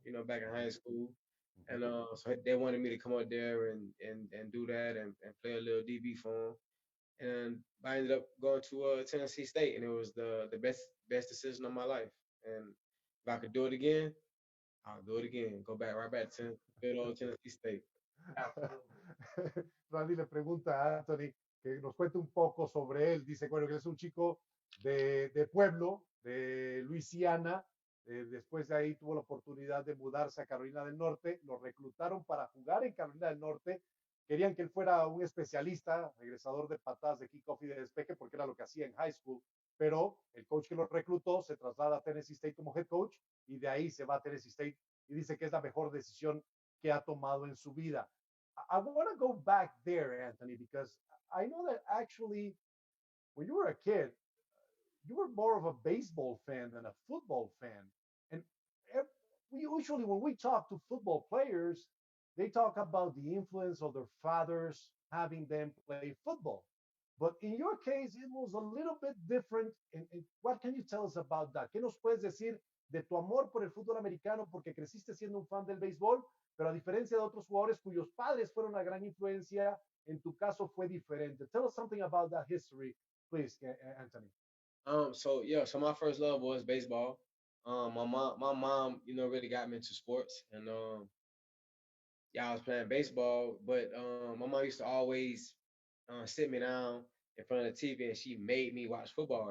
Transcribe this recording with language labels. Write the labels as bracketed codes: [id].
[en] You know, back in high school, and so they wanted me to come out there and do that and play a little DB for them. And I ended up going to Tennessee State, and it was the best decision of my life. And if I could do it again, I'll do it again. Go back right back to good old Tennessee State. [es] Randy le pregunta a Anthony que nos cuente un poco sobre él. Dice, bueno, que es un chico de pueblo, de Luisiana, Después de ahí tuvo la oportunidad de mudarse a Carolina del Norte, lo reclutaron para jugar en Carolina del Norte, querían que él fuera un especialista, regresador de patadas de kickoff y de despeje, porque era lo que hacía en high school, pero el coach que lo reclutó se traslada a Tennessee State como head coach y de ahí se va a Tennessee State y dice que es la mejor decisión que ha tomado en su vida. [en] I want to go back there, Anthony, because I know that actually when you were a kid, you were more of a baseball fan than a football fan. And we usually, when we talk to football players, they talk about the influence of their fathers having them play football. But in your case, it was a little bit different. And what can you tell us about that? [es] ¿Qué nos puedes decir de tu amor por el fútbol americano porque creciste siendo un fan del béisbol, pero a diferencia de otros jugadores cuyos padres fueron una gran influencia, en tu caso fue diferente? [en] Tell us something about that history, please, Anthony. So my first love was baseball. My mom, really got me into sports, and yeah, I was playing baseball. But my mom used to always sit me down in front of the TV, and she made me watch football.